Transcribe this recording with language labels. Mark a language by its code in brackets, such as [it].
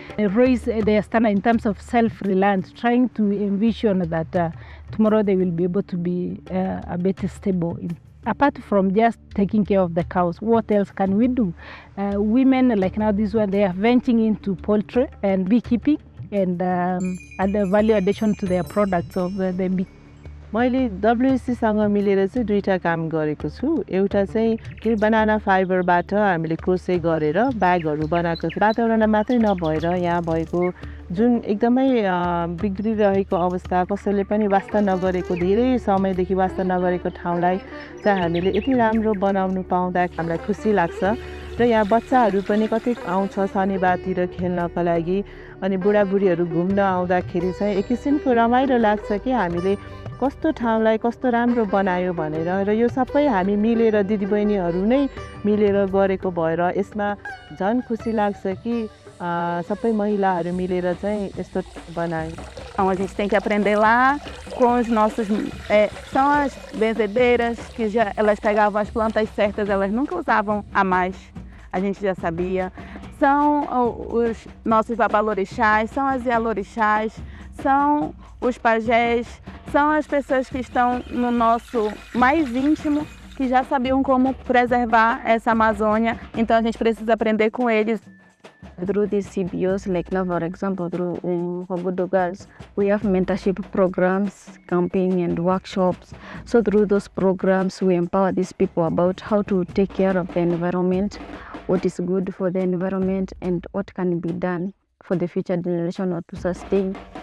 [en] They raise their standard in terms of self-reliance, trying to envision that tomorrow they will be able to be a better stable. Apart from just taking care of the cows, what else can we do? Women like now this one, they are venturing into poultry and beekeeping and add the value addition to their products of the bee. [ne] मैले WCसँग मिलेर चाहिँ दुईटा काम गरेको छु। एउटा चाहिँ के बनाना फाइबरबाट हामीले क्रोसे गरेर ब्यागहरू बनाएको छु। वातावरण मात्रै नभएर यहाँ भएको जुन एकदमै बिग्रिरहेको अवस्था कसैले पनि वास्ता नगरेको धेरै समयदेखि वास्ता नगरेको ठाउँलाई चाहिँ हामीले यति राम्रो बनाउनु पाउँदा हामीलाई खुसी लाग्छ र यहाँ बच्चाहरू पनि कतै आउँछ शनिबारतिर खेल्नको लागि अनि बुढाबुढीहरू घुम्न आउँदाखेरि चाहिँ एक किसिमको रमाइलो लाग्छ कि हामीले कस्तो ठाउँलाई कस्तो राम्रो बनायो भनेर र यो सबै हामी मिलेर दिदीबहिनीहरू नै मिलेर गरेको भएर यसमा झन् खुसी लाग्छ कि सबै महिलाहरू मिलेर चाहिँ यस्तो बनायो। [pt] Então a gente tem que aprender lá com os nossos são as benzedeiras que elas pegavam as plantas certas, elas nunca usavam a mais, a gente já sabia. São os nossos babalorixás, são as ialorixás, são os pajés, são as pessoas que estão no nosso mais íntimo, que já sabiam como preservar essa Amazônia, então a gente precisa aprender com eles. [en] Through these CBOs, like now for example, through Hogudo Girls, we have mentorship programs, camping and workshops. So through those programs, we empower these people about how to take care of the environment, what is good for the environment and what can be done for the future generation or to sustain.